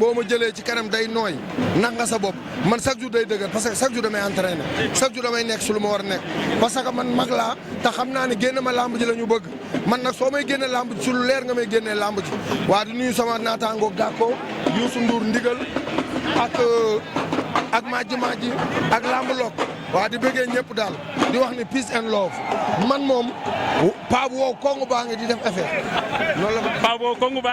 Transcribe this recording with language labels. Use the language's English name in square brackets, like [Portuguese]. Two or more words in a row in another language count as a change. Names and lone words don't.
[Wolof] ma jëlee ci kanam day nooy nax nga sa bopp man [French] chaque jour [Wolof] day dëgër [French] parce que chaque jour [Wolof] damay [French] entraîné chaque jour [Wolof] damay nekk su lu ma war a nekk [French] parce que [Wolof] man mag laa te xam naa ne génn ma lamb ji la ñu bëgg man nag soo may génne lamb ji su lu leer nga may génnee lamb ji waa di nuyu sama naataango Gàkko Youssou Ndour ndigal ak Madji ak lamb lok waa di bëggee ñëpp daal di wax ni [English] peace and love [Wolof] man moom paa bu wow kongu baa ngi di def effet loolu la paa bu wow kongu baa ngi